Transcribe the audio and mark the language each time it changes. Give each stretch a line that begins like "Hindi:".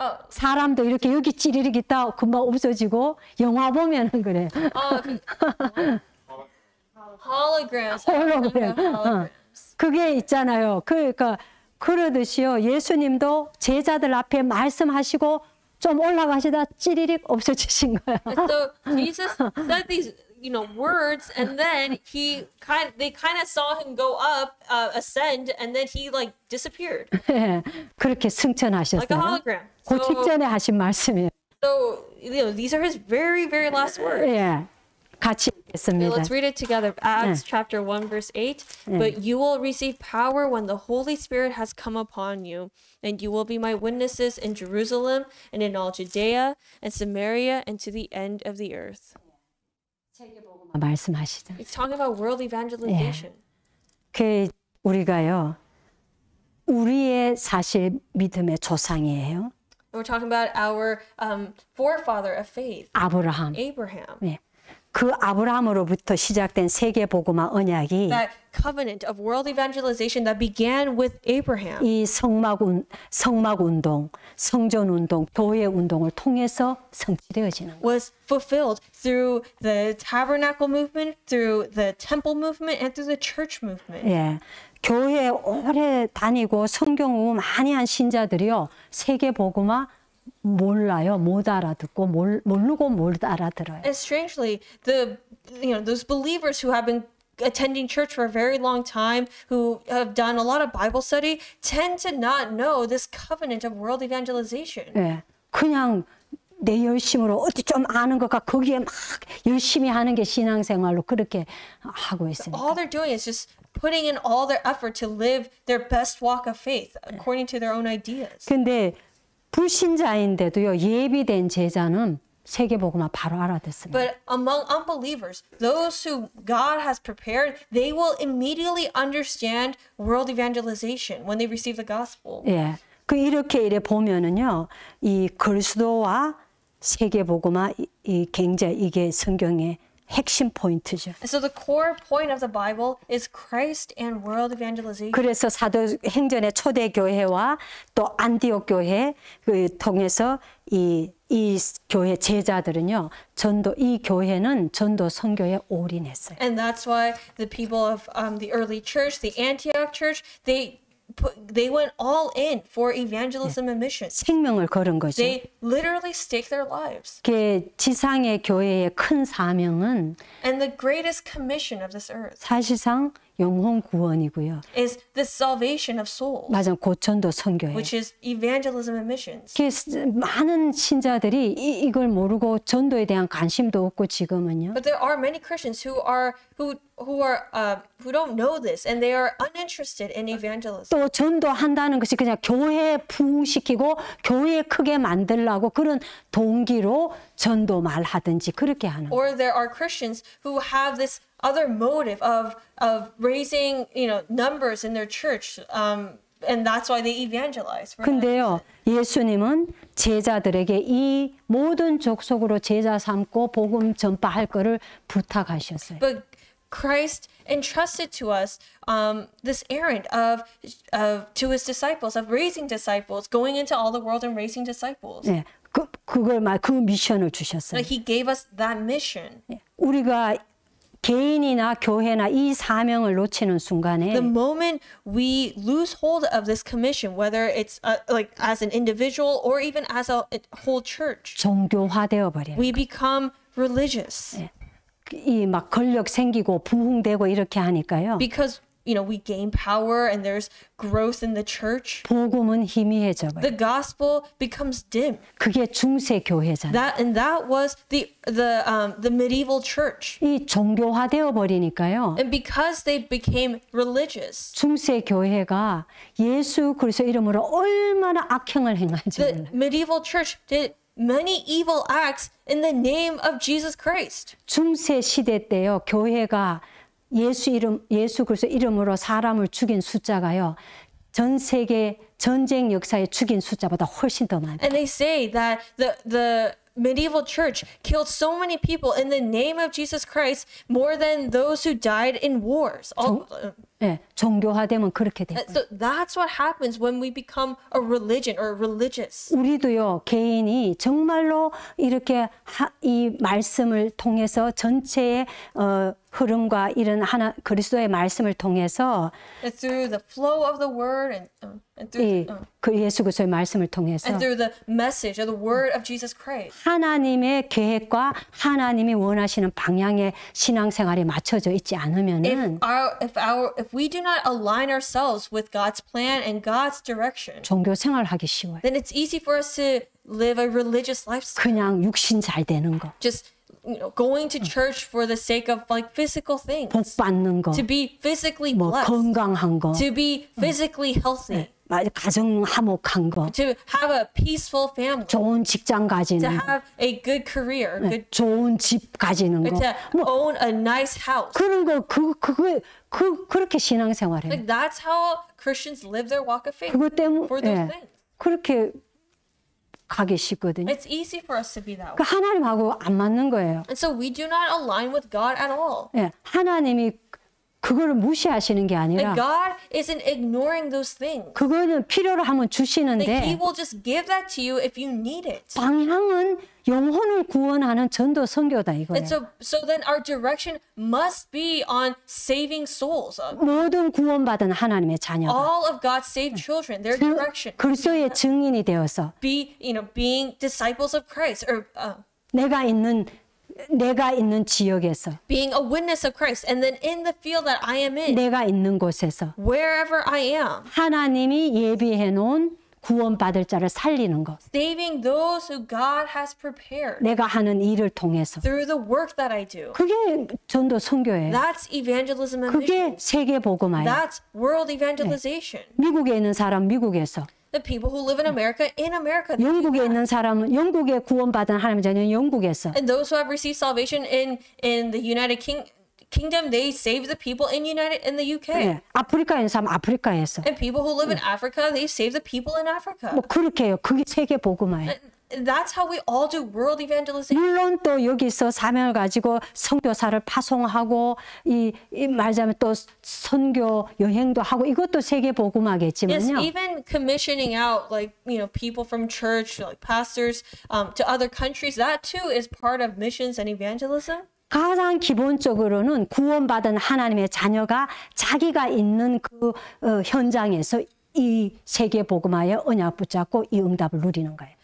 Korean: 사람도 이렇게 여기 찌리릭 있다 금방 없어지고 영화 보면은 그래.
English: holograms.
Korean: 홀로그램. 그게 있잖아요. 그러니까 그러듯이요. 예수님도 제자들 앞에 말씀하시고 좀 올라가시다 찌리릭 없어지신 거야.
English: So Jesus said these, words, and then they kind of saw him go up, ascend, and then he like disappeared,
Korean: 그렇게 승천하셨어요.
English: like a hologram.
Korean: 그 직전에 하신 말씀이에요.
English: So these are his very, very last words.
Korean: 예, 같이 읽겠습니다.
English: Let's read it together. Acts chapter 1 verse 8. But you will receive power when the Holy Spirit has come upon you, and you will be my witnesses in Jerusalem and in all Judea and Samaria and to the end of the earth.
Korean: 말씀하시죠.
English: It's talking about world evangelization.
Korean: 그 우리가요, 우리의 사실 믿음의 조상이에요.
English: We're talking about our forefather of faith,
Korean: 아브라함.
English: Abraham.
Korean: 네. 그 아브라함으로부터 시작된 세계 복음화 언약이
English: That covenant of world evangelization that began with Abraham
Korean: 이 성막 운동, 성전 운동, 교회 운동을 통해서 성취되어지는 거예요.
English: was fulfilled through the tabernacle movement, through the temple movement, and through the church movement.
Korean: 예. 교회 오래 다니고 성경 공부 많이 한 신자들이요. 세계 복음화 몰라요. 못 알아듣고 모르고 못 알아들어요.
English: And strangely, those believers who have been attending church for a very long time, who have done a lot of Bible study, tend to not know this covenant of world evangelization.
Korean: 예. 그냥 내 열심으로 어디 좀 아는 것과 거기에 막 열심히 하는 게 신앙생활로 그렇게 하고 있습니다.
English: All they're doing is just putting in all their effort to live their best walk of faith according to their own ideas.
Korean: 근데 불신자인데도요, 예비된 제자는 세계복음화 바로 알아듣습니다.
English: But among unbelievers, those who God has prepared, they will immediately understand world evangelization when they receive the gospel.
Korean: 예, 이렇게 보면은요, 이 그리스도와 세계복음화 이 굉장히 이게 성경의 핵심 포인트죠.
English: So the core point of the Bible is Christ and world evangelization.
Korean: 그래서 사도행전의 초대 교회와 또 안디옥 교회 통해서 이 교회 제자들은요, 이 교회는 전도 선교에 올인했어요.
English: And that's why the people of the early church, the Antioch church, they they went all in for evangelism and missions.
Korean: 생명을 걸은 거죠.
English: They literally staked their lives.
Korean: 그 지상의 교회의 큰 사명은
English: And the greatest commission of this earth
Korean: 사실상 영혼 구원이고요.
English: is the salvation of souls,
Korean: 맞아, 고전도 선교예요.
English: which is evangelism and missions.
Korean: 많은 신자들이 이걸 모르고 전도에 대한 관심도 없고 지금은요.
English: But there are many Christians who don't know this, and they are uninterested in evangelism.
Korean: 또 전도한다는 것이 그냥 교회 부흥시키고 교회 크게 만들라고 그런 동기로 전도 말하든지 그렇게 하는 거예요.
English: Or there are Christians who have this other motive of raising, numbers in their church, and that's why they evangelize.
Korean: 근데요, 예수님은 제자들에게 이 모든 족속으로 제자 삼고 복음 전파할 거를 부탁하셨어요.
English: But Christ entrusted to us this errand to his disciples of raising disciples, going into all the world and raising disciples.
Korean: 네, 그 미션을 주셨어요.
English: He gave us that mission.
Korean: 우리가 개인이나 교회나 이 사명을 놓치는 순간에
English: The moment we lose hold of this commission, whether it's like as an individual or even as a whole church,
Korean: 종교화되어 버려요.
English: we become religious.
Korean: 이 막 권력 생기고 부흥되고 이렇게 하니까요.
English: Because we gain power and there's growth in the church.
Korean: 복음은 희미해져 버려요.
English: The gospel becomes dim.
Korean: 그게 중세 교회잖아요.
English: That was the medieval church.
Korean: 이 종교화되어 버리니까요.
English: And because they became religious,
Korean: 중세 교회가 예수 그리스도 이름으로 얼마나 악행을 행한지
English: the
Korean: 몰라요.
English: medieval church did many evil acts in the name of Jesus Christ.
Korean: 중세 시대 때요, 교회가 예수 그리스도 이름으로 사람을 죽인 숫자가요, 전 세계 전쟁 역사에 죽인 숫자보다 훨씬 더 많아요.
English: And they say that the medieval church killed so many people in the name of Jesus Christ more than those who died in wars.
Korean: 네, 종교화되면 그렇게 돼요.
English: So that's what happens when we become a religion or religious.
Korean: 우리도요, 개인이 정말로 이렇게 이 말씀을 통해서 전체의 흐름과 이런 하나 그리스도의 말씀을 통해서
English: And through the flow of the word and through
Korean: 그 예수 그리스도의 말씀을 통해서
English: and through the message of the word of Jesus Christ.
Korean: 하나님의 계획과 하나님이 원하시는 방향의 신앙생활에 맞춰져 있지 않으면은
English: If we do not align ourselves with God's plan and God's direction,
Korean: 종교 생활하기 쉬워요.
English: then it's easy for us to live a religious lifestyle.
Korean: 그냥 육신 잘 되는 거,
English: Just going to church for the sake of like physical things,
Korean: 복 받는 거,
English: to be physically 뭐 blessed,
Korean: 건강한 거,
English: to be physically healthy,
Korean: 가정 화목한 거,
English: to have a peaceful family,
Korean: 좋은 직장
English: to
Korean: 가지는 거,
English: have a good career,
Korean: 좋은 집 가지는 거,
English: to own a nice house.
Korean: 그런 거 그렇게 신앙생활해요.
English: Like that's how Christians live their walk of faith.
Korean: 그것 때문에
English: For those things.
Korean: 그렇게 가기 쉽거든요.
English: It's easy for us to be that way.
Korean: 그 하나님하고 안 맞는 거예요.
English: And so we do not align with God at all.
Korean: 예, 하나님이 그거를 무시하시는 게 아니라
English: And God isn't ignoring those things.
Korean: 그거는 필요로 하면
English: Like He
Korean: 주시는데
English: will just give that to you if you need it.
Korean: 방향은 영혼을 구원하는 전도 선교다 이거예요.
English: And so then our direction must be on saving souls.
Korean: 모든 구원받은 하나님의 자녀가
English: All of God's saved children, their direction.
Korean: 그리스도의 증인이 되어서
English: Being disciples of Christ or
Korean: 내가 있는 지역에서
English: being a witness of Christ. And then in the field that I am in,
Korean: 내가 있는 곳에서
English: wherever I am,
Korean: 하나님이 예비해 놓은 구원받을 자를 살리는 것.
English: saving those who God has prepared
Korean: 내가 하는 일을 통해서.
English: through the work that I do.
Korean: 그게 전도 선교예요.
English: That's evangelism and
Korean: 그게
English: mission.
Korean: 세계 복음화예요.
English: That's world evangelization.
Korean: 미국에 있는 사람 미국에서,
English: The people who live in America,
Korean: 영국에 있는 사람은 영국에 구원받은 하나님의 자녀는 영국에서,
English: and those who have received salvation in the United Kingdom, they save the people in the UK.
Korean: 네, 아프리카에 있는 사람 아프리카에서.
English: And people who live in Africa, they save the people in Africa.
Korean: 뭐 그렇게 해요. 그게 세계 복음화예요.
English: And that's how we all do world evangelization.
Korean: 물론 또 여기서 사명을 가지고 선교사를 파송하고 이 말하자면 또 선교 여행도 하고 이것도 세계
English: Yes,
Korean: 복음화겠지만요.
English: even commissioning out people from church, like pastors, to other countries, that too is part of missions and evangelism.
Korean: 가장 기본적으로는 구원받은 하나님의 자녀가 자기가 있는 그 현장에서 이 세계 복음화에 언약 붙잡고 이 응답을 누리는 거예요.